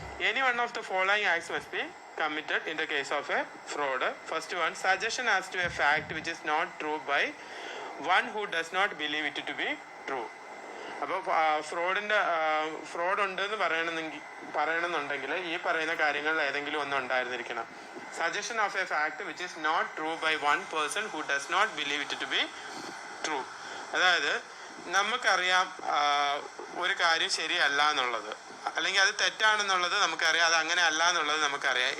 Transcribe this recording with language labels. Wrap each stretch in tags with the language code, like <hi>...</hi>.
<en>Any one of the following acts must be committed in the case of a fraud. First one, suggestion as to a fact which is not true by one who does not believe it to be true.</en> <ml>അപ്പോൾ fraud ഉണ്ടെന്ന് പറയണമെന്നുണ്ടെങ്കിൽ ഈ പറയുന്ന കാര്യങ്ങളിൽ ഏതെങ്കിലും ഒന്നും ഉണ്ടായിരുന്നിരിക്കണം.</ml> <en>Suggestion of a fact which is not true by one person who does not believe it to be true.</en> <ml>അതായത് നമുക്കറിയാം ഒരു കാര്യം ശരിയല്ല എന്നുള്ളത്, അല്ലെങ്കിൽ അത് തെറ്റാണെന്നുള്ളത് നമുക്കറിയാം, അത് അങ്ങനെ അല്ല എന്നുള്ളത് നമുക്കറിയാം.</ml>